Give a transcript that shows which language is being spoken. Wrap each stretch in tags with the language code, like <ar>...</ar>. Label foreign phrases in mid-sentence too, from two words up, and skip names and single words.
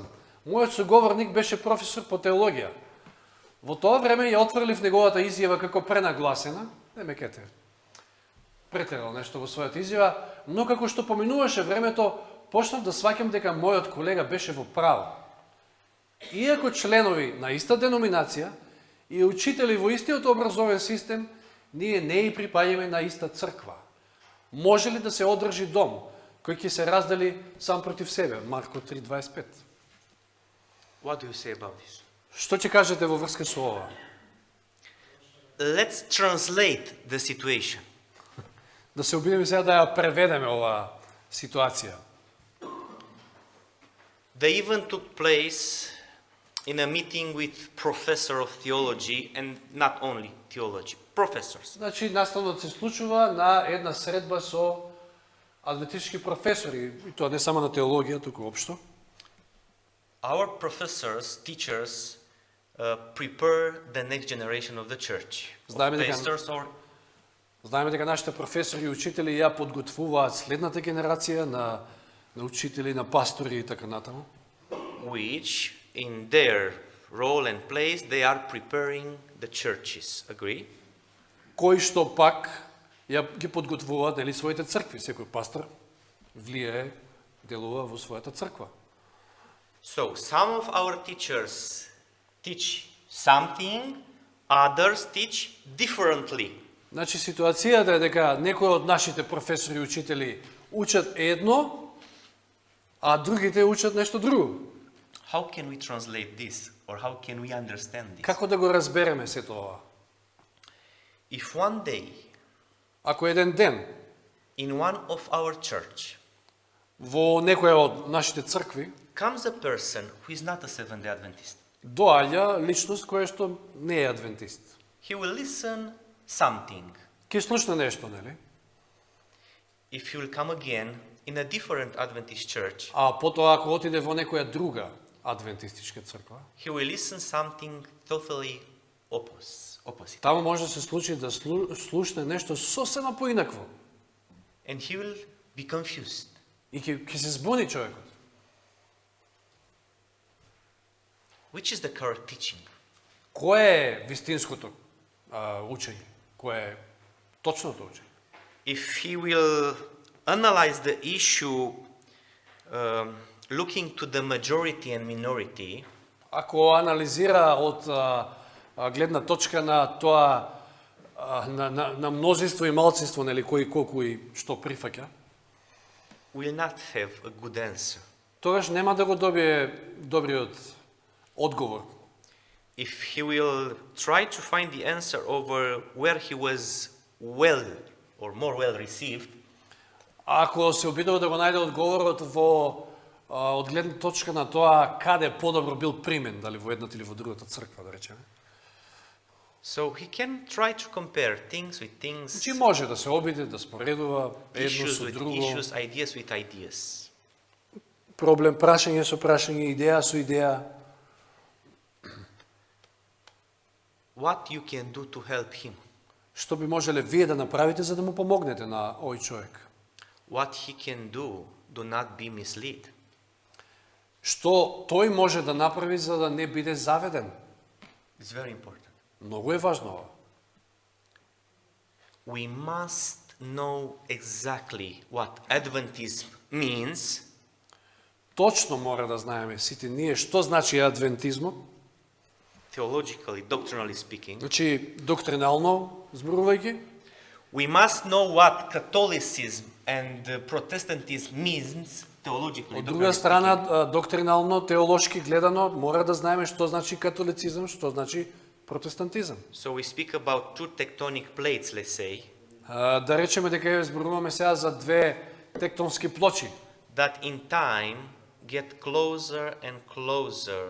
<mk>Мојот соговорник беше професор по теологија. Во тоа време ја отфрлив неговата изјава како пренагласена, не ме кете, претерал нешто во својата изјава, но како што поминуваше времето, почнав да сваќам дека мојот колега беше во право. Иако членови на иста деноминација и учители во истиот образовен систем, ние не и припаѓаме на иста црква. Може ли да се одржи дом кој ќе се раздели сам против себе? Марко 3:25.</mk> <en>What do you say about this?</en> <mk>Што ќе кажете во врска со ова?</mk> <en>Let's translate the situation.</en> <mk>Да се обидеме сега да ја преведеме оваа ситуација.</mk> <en>They even took place in a meeting with professor of theology, and not only theology, professors.</en> <mk>Значи, наставно се случува на една средба со адвентистички професори, и тоа не само на теологија, туку општо.</mk> <en>Our professors, teachers, prepare the next generation of the church.</en> <mk>Знаеме дека-</mk> <en>Pastors or</en> <mk>Знаеме дека нашите професори и учители ја подготвуваат следната генерација на учители, на пастори и така натаму,</mk> <en>which, in their role and place, they are preparing the churches. Agree?</en> <mk>кои што пак ја ги подготвуваат нели своите цркви. Секој пастор влијае, делува во својата црква.</mk> <en>So, some of our teachers teach something, others teach differently.</en> <mk>Значи, ситуацијата е дека некои од нашите професори и учители учат едно, а другите учат нешто друго.</mk> <en>How can we translate this, or how can we understand this?</en> <mk>Како да го разбереме се тоа?</mk> <en>If one day,</en> <mk>Ако еден ден</mk> <en>in one of our church,</en> <mk>во некоја од нашите цркви</mk> <en>comes a person who is not a Seventh-day Adventist,</en> <mk>доаѓа личност која што не е адвентист,</mk> <en>he will listen something.</en> <mk>ќе слушне нешто, нели?</mk> <en>If he will come again in a different Adventist church,</en> <mk>А потоа ако отиде во некоја друга адвентистичка црква,</mk> <en>he will listen something totally opposite.</en> <mk>таму може да се случи да слушне нешто сосема поинакво</mk> <en>And he will be confused.</en> <mk>и ќе се збуни човекот.</mk> <en>Which is the correct teaching?</en> <mk>Кое е вистинското учење? Кое е точното учење?</mk> <en>If he will analyze the issue looking to the majority and minority,</en> <mk>Ако анализира од гледна точка на тоа на мнозинство и малцинство, нели, кои колку и што прифаќа,</mk> <en>will not have a good answer.</en> <mk>тогаш нема да го добие добриот одговор.</mk> <en>If he will try to find the answer over where he was well or more well received,</en> <mk>Ако се обидува да го најде одговорот во од гледна точка на тоа каде подобро бил примен, дали во едната или во другата црква, да речеме.</mk> <en>so he can try to compare things with things,</en> <mk>Значи може да се обиде да споредува едно</mk> <en>issues</en> <mk>со</mk> <en>with</en> <mk>друго,</mk> <en>issues, ideas with ideas.</en> <mk>проблем прашање со прашање, идеја со идеја.</mk> <en>What you can do to help him?</en> <mk>Што би можеле вие да направите за да му помогнете на овој човек?</mk> <en>What he can do not be misled.</en> <mk>Што тој може да направи за да не биде заведен?</mk> <en>It's very important.</en> <mk>Многу е важно ова.</mk> <en>We must know exactly what Adventism means</en> <mk>Точно мора да знаеме сите ние што значи адвентизмот,</mk> <en>theologically, doctrinally speaking.</en> <mk>значи доктринално зборувајќи.</mk> <en>We must know what Catholicism and Protestantism means theologically.</en> <mk>Од друга страна, доктринално, теолошки гледано, мора да знаеме што значи католицизам, што значи протестантизам.</mk> <en>So we speak about two tectonic plates, let's say,</en> <mk>Да речеме дека зборуваме сега за две тектонски плочи,</mk> <en>that in time get closer and closer.</en>